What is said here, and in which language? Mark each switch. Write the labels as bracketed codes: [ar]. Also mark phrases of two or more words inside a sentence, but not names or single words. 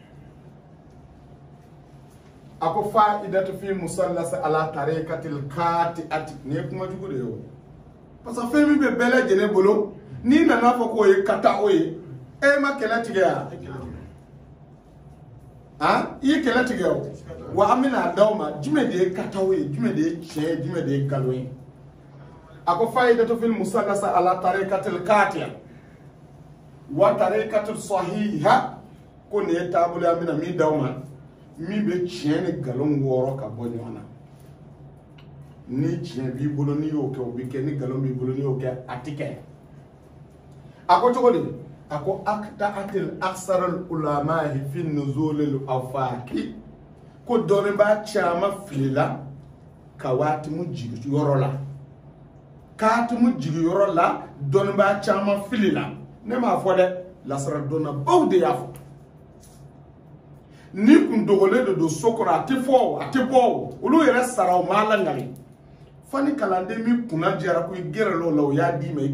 [bm] a ko [ar] فائدة في المسلسل على الطريقة القاطعة [bm] nin ye kuma jugu de ye o [fr] parce que [bm] fɛn min bɛ bɛɛ lajɛlen bolo n'i nana fɔ k'o ye ka taa o ye e ma kɛlɛ tigɛ ya i ye kɛlɛ tigɛ o wa an bɛna d'aw ma jumɛn de ye ka taa o ye jumɛn de ye tiɲɛ ye jumɛn de ye nkalon ye a ko [ar] فائدة في المسلسل على الطريقة القاطعة والطريقة الصحيحة [bm] ko nin ye taabolo an bɛna min d'aw ma min bɛ tiɲɛ ni nkalon wɔɔrɔ ka bɔ ɲɔgɔn na ni tiɲɛ b'i bolo n'i y'o kɛ o bɛ kɛ ni nkalon b'i bolo n'i y'o kɛ a tɛ kɛ a ko cogo di a ko [ar] أقطعت أكثر العلماء في نزول الآفاق [bm] ko dɔnnibaa caman filila ka waati mu jigi yɔrɔ la k'aati mu jigi yɔrɔ la dɔnnibaa caman filila ne m'a fɔ dɛ lasara dɔnnabaw de y'a fɔ ni kun dogolen de don so kɔnɔ a tɛ fɔ o a tɛ bɔ o olu yɛrɛ sara o ma langali fo ni kalanden min kunna jɛra ko i gɛrɛ l'o la o y'a d'i ma i